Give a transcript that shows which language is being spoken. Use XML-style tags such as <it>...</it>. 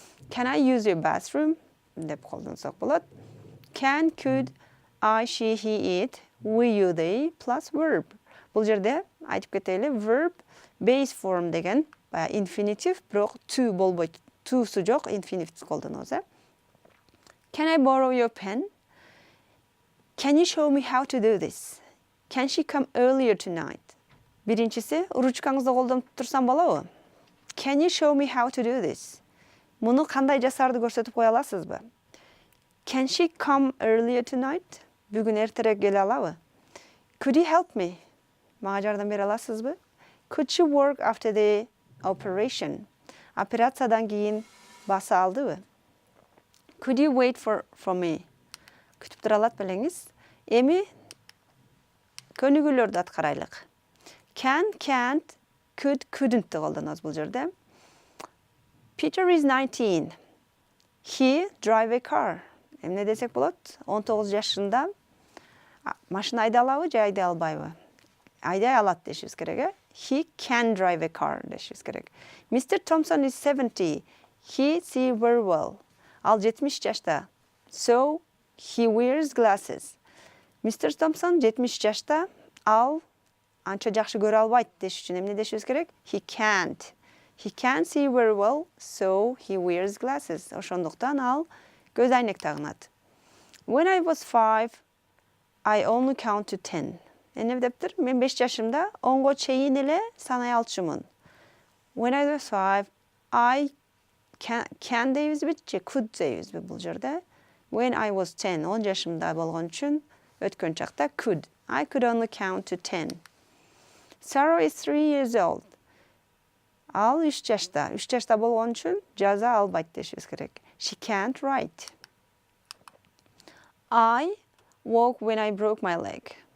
<en>Can I use your bathroom?</en> <ky>деп колдонсок болот.</ky> <en>Can, could, I, she, he, it, we, you, they plus verb.</en> <ky>Бул жерде айтып кетели, verb base form деген infinitive, бирок to болбойт. To'су жок, infinitive колдонобуз.</ky> <en>Can I borrow your pen? Can you show me how to do this? Can she come earlier tonight?</en> <ky>Биринчиси, ручкаңызды колдонуп турсам болобу?</ky> <en>Can you show me how to do this?</en> <ky>Муну кандай жасарды көрсөтүп кое аласызбы?</ky> <en>Can she come earlier tonight?</en> <ky>Бүгүн эртерээк келе алабы?</ky> <en>Could you help me?</en> <ky>Мага жардам бере аласызбы?</ky> <en>Could she work after the operation?</en> <ky>Операциядан кийин баса алдыбы?</ky> <en>Could you wait for me?</en> <ky>Күтүп тура алат белеңиз? Эми көнүгүүлөрдү аткарайлык.</ky> <en>Can, can't, could, couldn't</en> <ky>колдонобуз бул жерде.</ky> <en>Peter is 19. He drive a car.</en> <ky>Эмне десек болот? 19 жашында машина айдай алабы же айдай албайбы? Айдай алат дешибиз керек.</ky> <en>He can drive a car</en> <ky>дешибиз керек.</ky> <en>Mr. Thompson is 70. He see very well.</en> <ky>Ал 70 жашта.</ky> <en>So he wears glasses. Mr.</en> <ky>Thompson 70 жашта. Ал анча жакшы көрө албайт деш үчүн эмне дешибиз керек?</ky> <en>He can't. He can't see very well, so he wears glasses.</en> <ky>Ошондуктан ал көз айнек тагынат.</ky> <en>When I was 5, I only count to 10.</en> <ky>Эмне дептир? Мен 5 жашымда 10го чейин эле санай алчумун.</ky> <en>When I was 5, I can</en> <ky>дейбизби же</ky> <en>could</en> <ky>дейбизби бул жерде?</ky> <en>When I was 10,</en> <ky>10 жашымда болгон үчүн өткөн чакта could.</ky> <en>I could only count to 10. Sarah is 3 years old.</en> <ky>Ал 3 жашта. 3 жашта болгон үчүн жаза албайт дешибиз керек.</ky> <en>She can't write. I walk when I broke my leg.</en>